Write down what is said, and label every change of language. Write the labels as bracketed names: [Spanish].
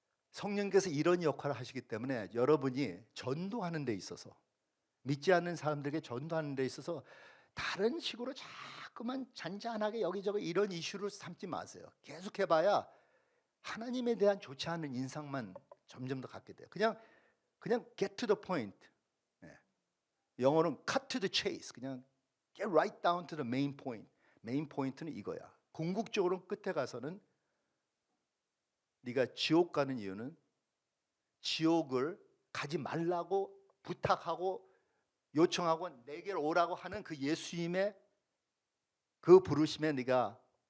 [Korean] 성령께서 이런 역할을 하시기 때문에 여러분이 전도하는 데 있어서, 믿지 않는 사람들에게 전도하는 데 있어서 다른 식으로 자꾸만 잔잔하게 여기저기 이런 이슈를 삼지 마세요. 계속 해봐야 하나님에 대한 좋지 않은 인상만 점점 더 갖게 돼요. 그냥 [English] get to the point. [Korean] 영어로는 [English] cut to the chase. [Korean] 그냥 [English] get right down to the main point. [Korean] 메인 포인트는 이거야. 궁극적으로 끝에 가서는 네가 지옥 가는 이유는 지옥을 가지 말라고 부탁하고 요청하고 내게로 오라고 하는 그 예수님의 그 부르심에 네가